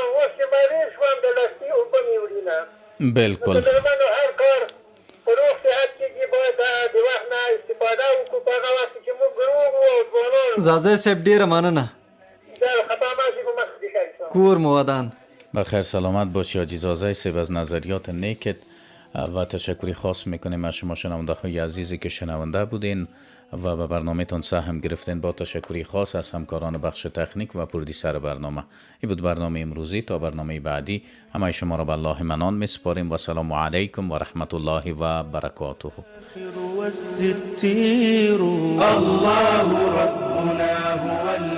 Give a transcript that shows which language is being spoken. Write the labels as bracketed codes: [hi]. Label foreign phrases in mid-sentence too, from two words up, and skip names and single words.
[ps] اوس چې مریض شوم، د لستي اوبه مې وړي نه. بالکل. نو د درملو هر کار په روغ صحت کې باید د وخت نه استفاده وکړو. په هغه وخت چې موږ روغ وو او ځوانان. زازه صاحب ډیره مننه. خطا ماشي په مخ دې کور مو ودان. [fa] بخیر سلامت باشی. حاجی زازه صاحب از نظریات نیکت و تشکری خاص میکنیم از شما شنونده های عزیزی که شنونده بودین و به برنامه تون سهم گرفتین. با تشکری خاص از همکاران بخش تکنیک و پرودیسر برنامه. این بود برنامه امروزی. تا برنامه بعدی همه شما را به الله منان میسپاریم و [ar] سلام علیکم و رحمت الله و برکاته. والستير الله ربنا هو